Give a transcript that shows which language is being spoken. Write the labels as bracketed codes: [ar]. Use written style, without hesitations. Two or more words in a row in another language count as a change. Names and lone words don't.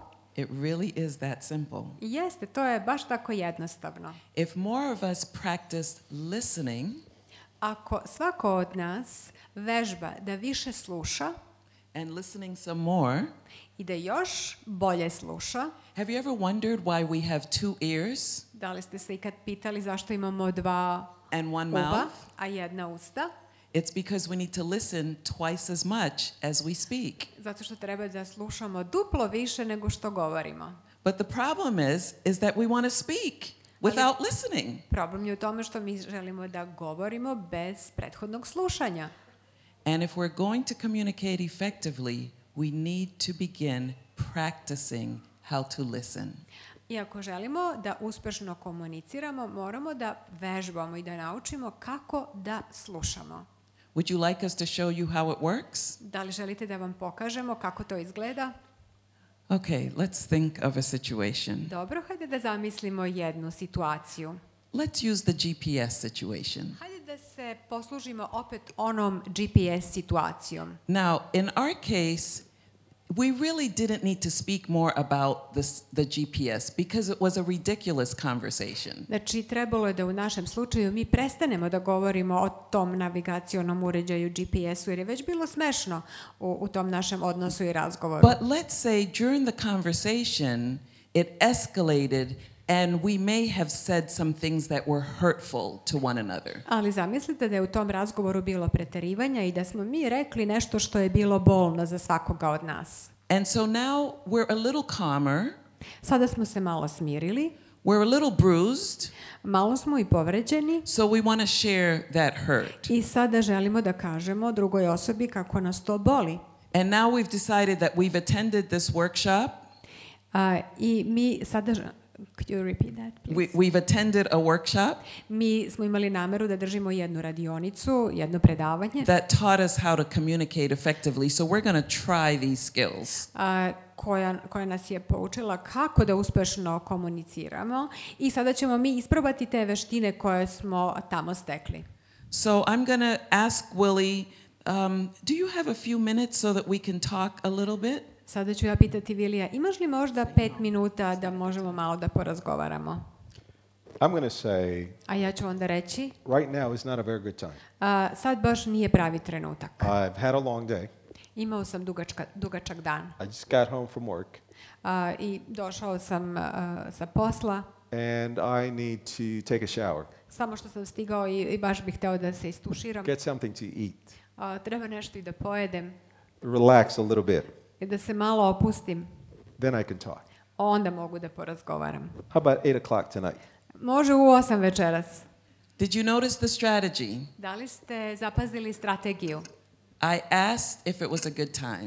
[en] It really is that simple. [sr] I jeste, to je baš tako jednostavno. [en] If more of us practiced listening [sr] Ako svako od nas vežba da više sluša [en] and listening some more, [sr] i da još bolje sluša, [en] have you ever wondered why we have 2 ears [sr] da li ste se ikad pitali zašto imamo 2 [en] and 1 [sr] uva, [en] mouth? [sr] a jedna usta? [en] It's because we need to listen twice as much as we speak. [sr] Zato što treba da slušamo duplo više nego što govorimo. [en] But the problem is that we want to speak without listening. [sr] Problem je u tome što mi želimo da govorimo bez prethodnog slušanja. [en] And if we're going to communicate effectively, we need to begin practicing how to listen. [sr] I ako želimo da uspešno komuniciramo, moramo da vežbamo i da naučimo kako da slušamo. [en] Would you like us to show you how it works? [sr] Da li želite da vam pokažemo kako to izgleda? [en] Okay, let's think of a situation. [sr] Dobro, hajde da zamislimo jednu situaciju. [en] Let's use the GPS situation. [sr] Hajde da se poslužimo opet onom GPS situacijom. [en] Now, in our case, we really didn't need to speak more about the GPS because it was a ridiculous conversation. [sr] Znači, trebalo je da u našem slučaju mi prestanemo da govorimo o tom navigacionom uređaju GPS-u, jer je već bilo smešno u tom našem odnosu i razgovoru. [en] But let's say during the conversation it escalated and we may have said some things that were hurtful to one another. [sr] Ali zamislite da je u tom razgovoru bilo preterivanja i da smo mi rekli nešto što je bilo bolno za svakoga od nas. [en] And so now we're a little calmer. [sr] Sada smo se malo smirili. [en] We're a little bruised. [sr] Malo smo i povređeni. [en] So we want to share that hurt. [sr] I sada želimo da kažemo drugoj osobi kako nas to boli. [en] And now we've decided that we've attended this workshop. [sr] I mi sada... [en] Could you repeat that, please? We've attended a workshop. [sr] Mi smo imali nameru da držimo jednu radionicu, jedno predavanje. [en] That taught us how to communicate effectively. So we're going to try these skills. [sr] Koja nas je poučila kako da uspešno komuniciramo i sada ćemo mi isprobati te veštine koje smo tamo stekli. [en] So I'm going to ask Willie, do you have a few minutes so that we can talk a little bit? [sr] Sada ću ja pitati Vilija, imaš li možda 5 minuta da možemo malo da porazgovaramo? [en] I'm going to say, [sr] a ja ću onda reći, [en] right now is not a very good time. [sr] Sad baš nije pravi trenutak. [en] I've had a long day. [sr] Imao sam dugačak dan. [en] I just got home from work. [sr] I došao sam sa posla. [en] And I need to take a shower. [sr] Samo što sam stigao i baš bih hteo da se istuširam. [en] Get something to eat. [sr] Treba nešto i da pojedem. [en] Relax a little bit. [sr] I da se malo opustim. [en] Then I can talk. [sr] Onda mogu da porazgovaram. [en] How about 8 o'clock tonight? [sr] Može u 8 večeras. [en] Did you notice the strategy? [sr] Da li ste zapazili strategiju? [en] I asked if it was a good time.